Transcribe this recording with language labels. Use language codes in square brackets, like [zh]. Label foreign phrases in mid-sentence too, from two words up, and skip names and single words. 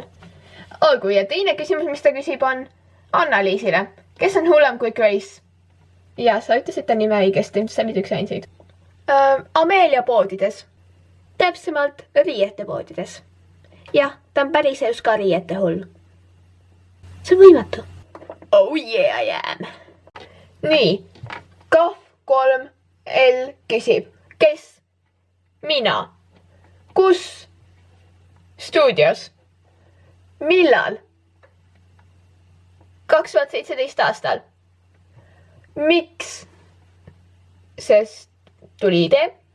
[et] Olgu, ja teine küsimus, mis ta küsib on Anna-Liisile. Kes on hullem kui Grace? Ja, sa ütlesid ta nime õigesti, see oli üks ainsaid. Amelia poodides. Täpsemalt riiete poodides. Jah, ta on päris elus ka riiete hull. See on võimatu. [en] Oh yeah, I am. [et] Nii. Kahv 3L küsib, kes? Mina. Kus? Stuudios. Millal? 2017 aastal. Miks? Sest tuli idee.